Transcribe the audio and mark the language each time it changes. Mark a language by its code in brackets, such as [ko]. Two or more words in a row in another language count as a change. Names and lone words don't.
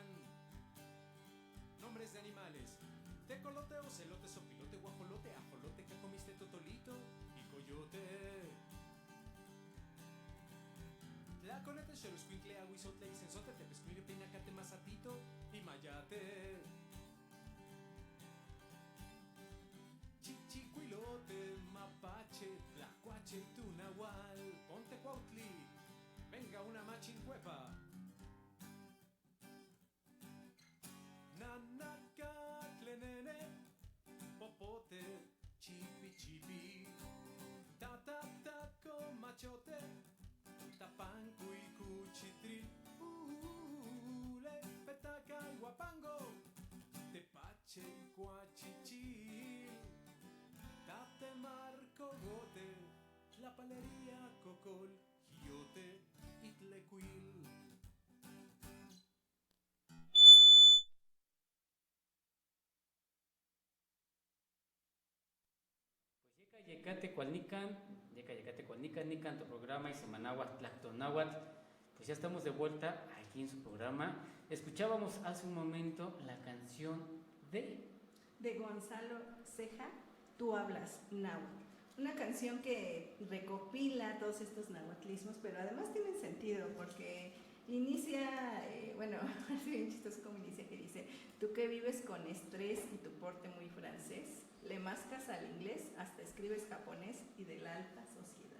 [es] Nombres de animales: tecolote, ocelote, sopilote, guajolote, ajolote, que comiste totolito y coyote. Naconete, Xoloscuincle, Aguizotle, Isenzote, Tepescuile, Pinacate, Mazatito y Mayate. Chichicuilote, Mapache, Tlacuache, Tunahual, Ponte Cuautli, venga una machincuepa. Nanacatle, nene, Popote, Chipi, chipi, Tata, taco, machote, Tapancu y cuchitril, le, petaca y guapango, Tepache y cuachichil, Tate marco gote, la palería cocol, giote y tlecuil. [nah] Yecate Cualnican, Nican, [es] tu programa y Semanahuatl, Tlactonáhuatl. Pues ya estamos de vuelta aquí en su programa. Escuchábamos hace un momento la canción de Gonzalo Ceja, Tú hablas náhuatl. Una canción que recopila todos estos náhuatlismos, pero además tienen sentido porque inicia, es bien chistoso como inicia, que dice: tú que vives con estrés y tu porte muy francés, le mascas al inglés, hasta escribes japonés y de la alta sociedad.